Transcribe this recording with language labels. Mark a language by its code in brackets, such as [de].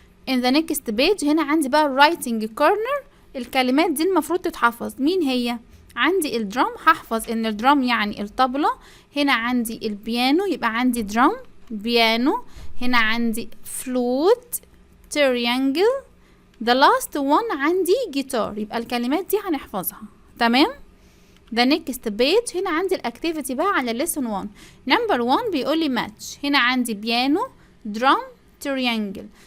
[en] in the next page [ar] هنا عندي بقى [en] writing corner. [ar] الكلمات دي المفروض تتحفظ. مين هي؟ عندي الدرام، هحفظ إن الدرام يعني الطبلة. هنا عندي البيانو يبقى عندي درام بيانو. هنا عندي [en] flute triangle. the last one [ar] عندي جيتار. يبقى الكلمات دي هنحفظها. تمام؟ [en] the next page [ar] هنا عندي الاكتيفيتي بقى على [en] lesson 1. number 1 [ar] بيقول لي match. هنا عندي بيانو، درام، triangle.